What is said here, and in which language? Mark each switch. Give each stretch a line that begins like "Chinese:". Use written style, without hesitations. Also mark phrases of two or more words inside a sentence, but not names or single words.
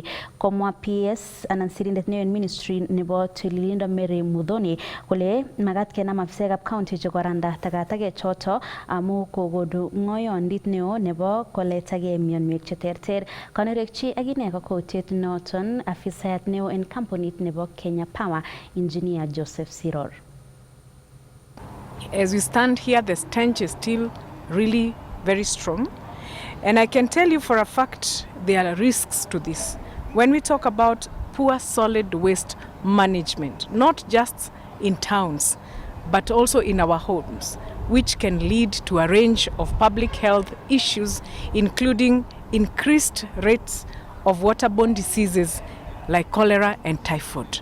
Kalenjin: Komwa PS anan sirindet neo en ministry nebo tililindo Mary Mudhoni kole magat kenam afisekab county chekoranda takatakek choto amu kokodu ng'oyondit neo nebo koletagei mionwek cheterter. Kanerekchi akine kakwoutiet noton afisayat neo en kampunit nebo Kenya Power, Engineer Joseph Siror.
English: As we stand here, the stench is still really very strong. And I can tell you for a fact there are risks to this. When we talk about poor solid waste management, not just in towns, but also in our homes, which can lead to a range of public health issues, including increased rates of waterborne diseases like cholera and typhoid.